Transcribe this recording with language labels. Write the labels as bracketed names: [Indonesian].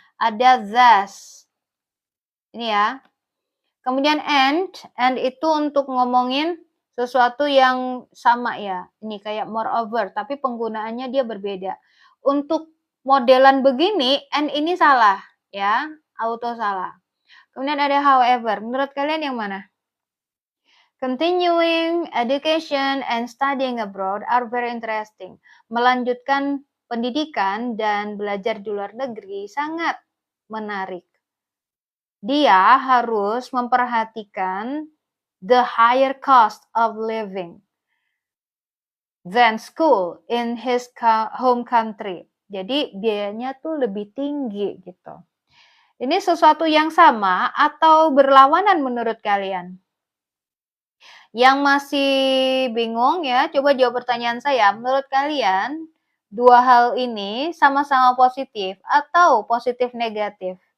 [Indonesian] Ada thus. Ini ya. Kemudian and itu untuk ngomongin sesuatu yang sama ya. Ini kayak moreover, tapi penggunaannya dia berbeda. Untuk modelan begini, and ini salah ya, auto salah. Kemudian ada however. Menurut kalian yang mana? [English] Continuing education and studying abroad are very interesting. [Indonesian] Melanjutkan pendidikan dan belajar di luar negeri sangat menarik. Dia harus memperhatikan [English] the higher cost of living than school in his home country. [Indonesian] Jadi biayanya tuh lebih tinggi gitu. Ini sesuatu yang sama atau berlawanan menurut kalian? Yang masih bingung ya, coba jawab pertanyaan saya. Menurut kalian, dua hal ini sama-sama positif atau positif negatif?